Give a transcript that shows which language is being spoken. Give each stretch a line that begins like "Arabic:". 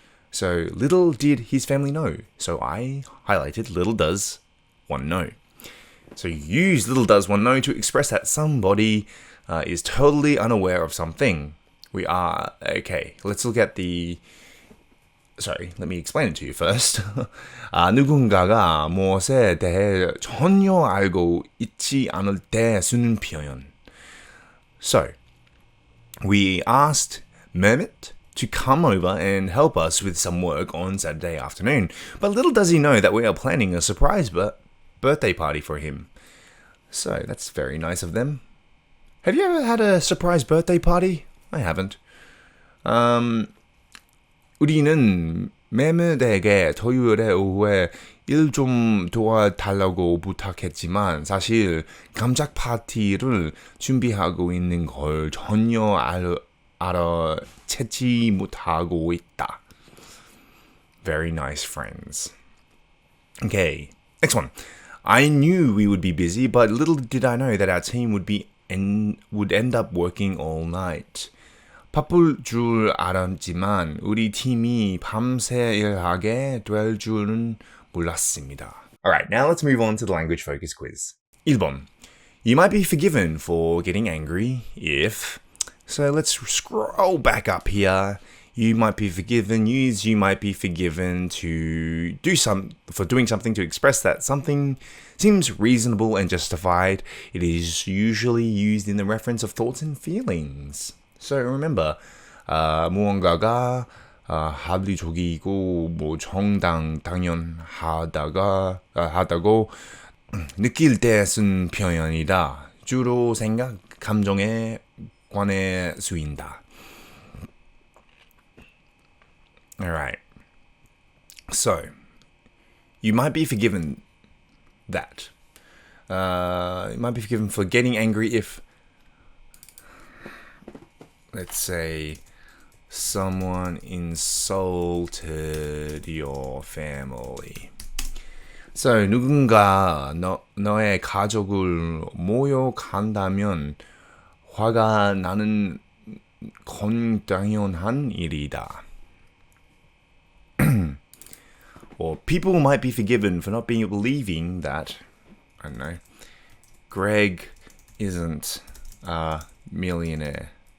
English: So, little did his family know. So, I highlighted little does one know. So, use little does one know to express that somebody is totally unaware of something. Let's look at let me explain it to you first.
Korean: 누군가가 무엇에 대해 전혀 알고 있지 않을 때 쓰는 표현.
English: So, we asked Mehmet to come over and help us with some work on Saturday afternoon. But little does he know that we are planning a surprise birthday party for him. So that's very nice of them. Have you ever had a surprise birthday party? I haven't.
Korean: 우리는 메멧에게 토요일에 오후에 일 좀 도와달라고 부탁했지만 사실 깜짝 파티를 준비하고 있는 걸 전혀 알아채지 못하고 있다.
English: Very nice friends. Okay, next one. I knew we would be busy, but little did I know that our team would end up working all night.
Korean: 바쁠 줄 알았지만 우리 팀이 밤새 일하게 될 줄은 몰랐습니다.
English: Alright, now let's move on to the language focus quiz. 1번. You might be forgiven for getting angry if... So let's scroll back up here. You might be forgiven. Use you might be forgiven for doing something to express that something seems reasonable and justified. It is usually used in the reference of thoughts and feelings. So remember,
Korean: 무언가가 합리적이고 당연하다고 느낄 때 쓴 표현이다. 주로 생각, 감정에 관해 수인다.
English: Alright. So, you might be forgiven that. You might be forgiven for getting angry if, let's say, someone insulted your family. So,
Korean: 누군가 너의 가족을 모욕한다면 화가 나는 건 당연한 일이다.
English: Or people might be forgiven for not being believing that, I don't know, Greg isn't a millionaire.